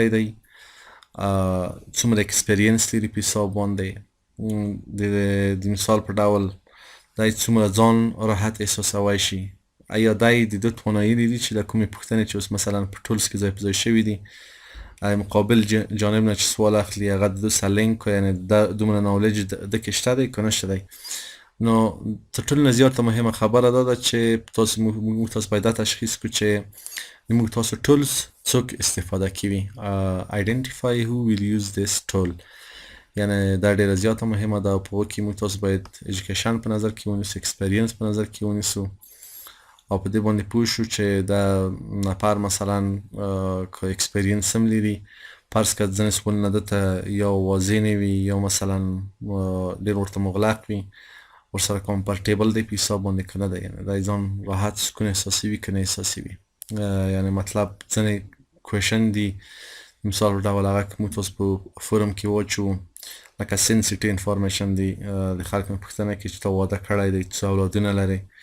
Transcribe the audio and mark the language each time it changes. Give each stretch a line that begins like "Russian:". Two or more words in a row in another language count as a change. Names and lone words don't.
Pashto: دی، څومره اکسپیرینس لري په حساب باندې، د مثال په ډول دای څومره ځان راحت احساسوی شي، آیا دای د ده توانایي لري چې له کومې پوښتنې چې اوس مثلا په ټولز کې ځای په ځای شوي دي مقابل جانب نه چې سوال اخلي هغه د ده سره لینک کړي، یعنې دومره نالج ده کې شته دی که نشته دی. نو تر ټولو نه زیاته مهمه خبره دا ده چې موږ تاسو باید دا تشخیص کړو چې د موږ تاسو ټولز څوک استفاده کوي.
English: identify who will use this tool،
Pashto: یعنی دا ډیره زیاته مهمه ده. په هغو کې موږ تاسو باید ایجوکیشن په نظر کې ونیسو، اکسپیرینس په نظر کې ونیسو، او په دې باندې پوه شو چې دا نفر مثلا که اکسپیرینس هم لري، فرض کړه ځینې سوالونه ده ته یا واضح نه وي یا مثلا ډېر ورته مغلق وي، ورسره کمفرټیبل دی په حساب باندې که نه دی، یعنې دی ځان راحت سکون احساسوي که نه احساسوي. یعنې مطلب ځینې کویشن دي مثال په ډول هغه که موږ تاسو په فورم کې واچوو لکه
English: sensitive information
Pashto: دی، د خلک نه پوښتنه کوي چې تا واده کړی دی، څو اولادونه لرئ.